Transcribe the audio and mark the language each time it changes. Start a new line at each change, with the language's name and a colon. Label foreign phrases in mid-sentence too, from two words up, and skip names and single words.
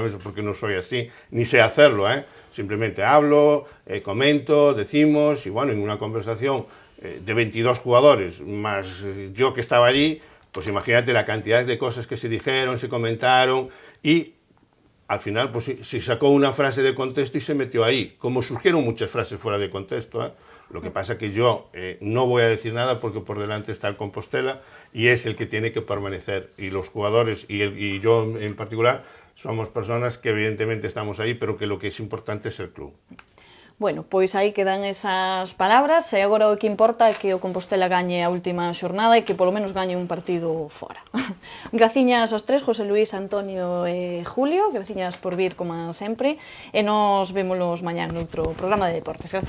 Spanish: una mesa porque no soy así, ni sé hacerlo, simplemente hablo, comento, decimos, y bueno, en una conversación de 22 jugadores, más yo que estaba allí, pues imagínate la cantidad de cosas que se dijeron, se comentaron, y al final pues se sacó una frase de contexto y se metió ahí, como surgieron muchas frases fuera de contexto, Lo que pasa es que yo no voy a decir nada porque por delante está el Compostela y es el que tiene que permanecer. Y los jugadores y yo en particular somos personas que evidentemente estamos ahí, pero que lo que es importante es el club.
Galician: Bueno, pois aí quedan esas palabras e agora o que importa é que o Compostela gañe a última xornada e que polo menos gañe un partido fora. Graciñas aos tres, José Luis, Antonio e Julio, graciñas por vir como sempre e nos vémolos mañá noutro programa de deportes.